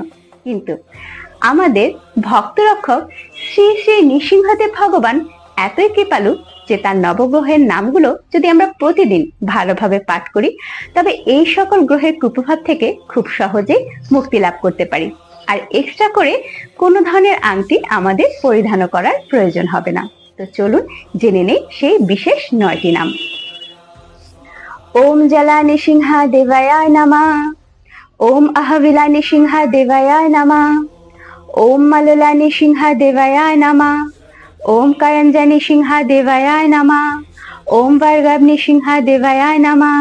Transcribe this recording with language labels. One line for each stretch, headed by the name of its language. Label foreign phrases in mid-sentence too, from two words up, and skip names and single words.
Bangla: কিন্তু আমাদের ভক্তরক্ষক শ্রী শ্রী নৃসিংহদেব ভগবান এতই কৃপালু যে তার নবগ্রহের নামগুলো যদি আমরা প্রতিদিন ভালোভাবে পাঠ করি তবে এই সকল গ্রহের কুপ্রভাব থেকে খুব সহজেই মুক্তি লাভ করতে পারি। আর এক্সট্রা করে কোনো ধরনের আংটি আমাদের পরিধান করার প্রয়োজন হবে না। তো চলুন জেনে নেই সেই বিশেষ 9টি নাম।
Sanskrit: ওম জলা নৃসিংহা দেবায় নমঃ। ওম আহবিলা নৃসিংহা দেবায় নমঃ। ওম মাললা নৃসিংহা দেবায় নমঃ। ওম কায়ঞ্জা নৃসিংহা দেবায় নমঃ। ওম বর্গব নৃসিংহা দেবায় নমঃ।